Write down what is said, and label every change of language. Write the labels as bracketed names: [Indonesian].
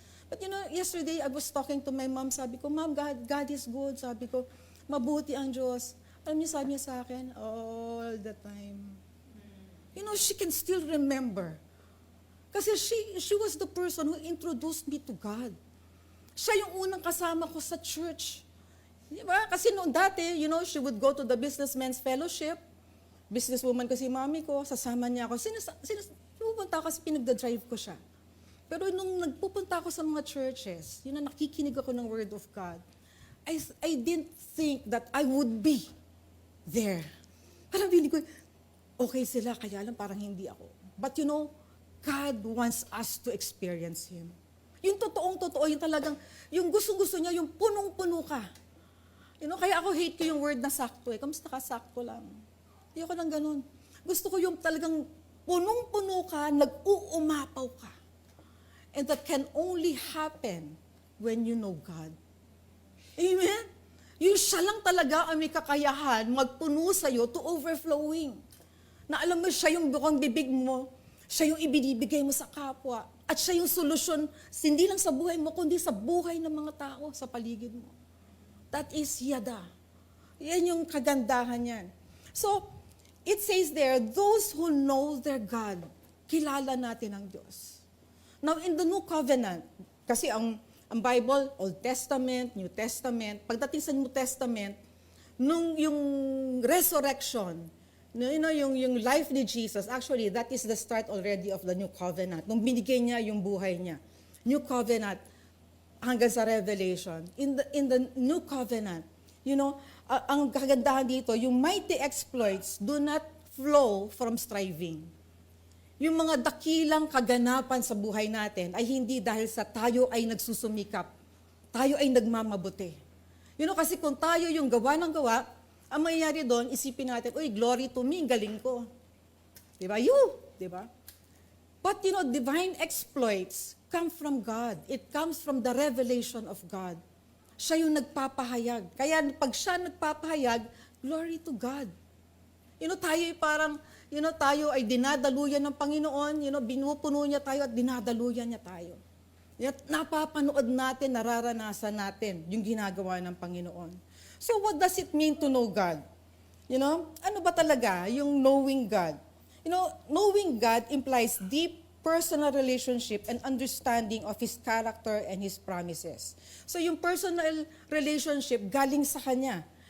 [English] But yesterday, I was talking to my mom, sabi ko, Mom, God is good, [Filipino] sabi ko, mabuti ang Diyos. Alam niyo, sabi niya sa akin, [English] all the time. She can still remember. Kasi she was the person who introduced me to God. [Filipino] Siya yung unang kasama ko sa church. Diba? Kasi noon dati, [English] she would go to the businessmen's fellowship. [Filipino] Businesswoman kasi mami ko, sasama niya ako. Pupunta ako kasi pinagda-drive ko siya. Pero nung nagpupunta ako sa mga churches, nakikinig ako ng Word of God, [English] I didn't think that I would be there. [Filipino] Parang feeling ko, okay sila, kaya lang parang hindi ako. [English] But God wants us to experience Him. [Filipino] Yung totoong-totoo, yung talagang, yung gusto-gusto niya, yung punong-puno ka. Kaya ako hate ko yung word na sakto Kamusta ka? Sakto lang. Ayoko ng ganun. Gusto ko yung talagang punong-puno ka, nag-uumapaw ka. [English] And that can only happen when you know God. [Filipino] Amen? Yung siya lang talaga ang may kakayahan magpuno sa'yo to overflowing. Na alam mo, siya yung bukang bibig mo, siya yung ibinibigay mo sa kapwa, at siya yung solusyon, hindi lang sa buhay mo, kundi sa buhay ng mga tao sa paligid mo. [English] That is yada. [Filipino] Yan yung kagandahan yan. [English] So, it says there, those who know their God, [Filipino] kilala natin ang Diyos. [English] Now, in the New Covenant, kasi ang Bible, Old Testament, New Testament, pagdating sa New Testament, yung resurrection, yung life ni Jesus, actually, that is the start already of the New Covenant. [Filipino] Nung binigay niya yung buhay niya. [English] New Covenant, hanggang sa Revelation. In the New Covenant, [Filipino] ang kagandahan dito, [English] yung mighty exploits do not flow from striving. [Filipino] Yung mga dakilang kaganapan sa buhay natin ay hindi dahil sa tayo ay nagsusumikap, tayo ay nagmamabuti. Kasi kung tayo yung gawa ng gawa, ang mangyayari doon, isipin natin, uy, glory to me, galing ko. Diba? Diba? [English] But divine exploits come from God. It comes from the revelation of God. [Filipino] Siya yung nagpapahayag. Kaya pag siya nagpapahayag, [English] glory to God. [Filipino] Tayo ay parang, tayo ay dinadaluyan ng Panginoon, binupuno niya tayo at dinadaluyan niya tayo. At napapanood natin, nararanasan natin yung ginagawa ng Panginoon. [English] So what does it mean to know God? [Filipino] Ano ba talaga yung [English] knowing God? Knowing God implies deep personal relationship and understanding of His character and His promises. [Filipino] So yung personal relationship galing sa Kanya.